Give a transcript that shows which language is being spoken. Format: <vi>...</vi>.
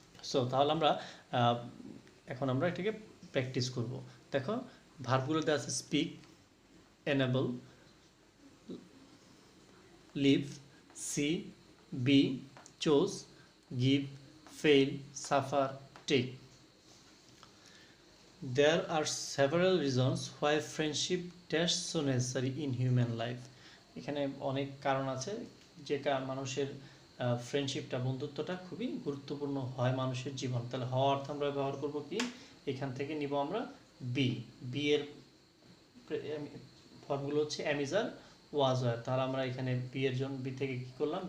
<bn>So তাহলে আমরা এখন আমরা এটাকে প্র্যাকটিস করব। দেখো ভার্বগুলোতে আছে speak, enable, leave, C, B, choose, give, fail, suffer, take.</bn> <en>There are several reasons why friendship dash so necessary in human life.</en> <bn>এখানে অনেক কারণ আছে যে মানুষের ফ্রেন্ডশিপটা, বন্ধুত্বটা খুবই গুরুত্বপূর্ণ হয় মানুষের জীবন। তাহলে হওয়া অর্থ আমরা ব্যবহার করব কি? এখান থেকে নিব আমরা বি, বি এর ফর্মগুলো হচ্ছে অ্যামিজার, ওয়াজ ওয়ার, তাহলে আমরা এখানে বি এর জন্য বি থেকে কী করলাম?</bn>